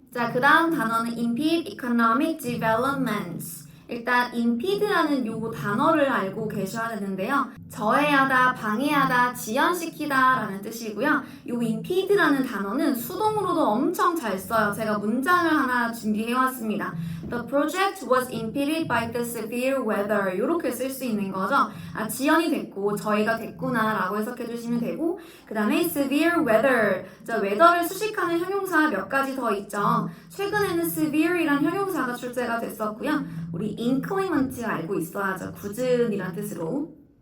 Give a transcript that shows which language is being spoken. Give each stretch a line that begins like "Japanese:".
Korean: 자, 그 다음 단어는
English: impede economic developments.
Korean: 일단 impede라는 요 단어를 알고 계셔야 되는데요. 저해하다, 방해하다, 지연시키다 라는 뜻이고요. 요 impede라는 단어는 수동으로도 엄청 잘 써요. 제가 문장을 하나 준비해왔습니다.
English: The project was impeded by the severe weather.
Korean: 이렇게 쓸 수 있는 거죠. 아, 지연이 됐고 저희가 됐구나 라고 해석해 주시면 되고, 그 다음에
English: severe weather.
Korean: 자, weather를 수식하는 형용사 몇 가지 더 있죠. 최근에는 severe이란 형용사가 출제가 됐었고요. 우리 inclement 알고 있어야죠. 굳은이란 뜻으로.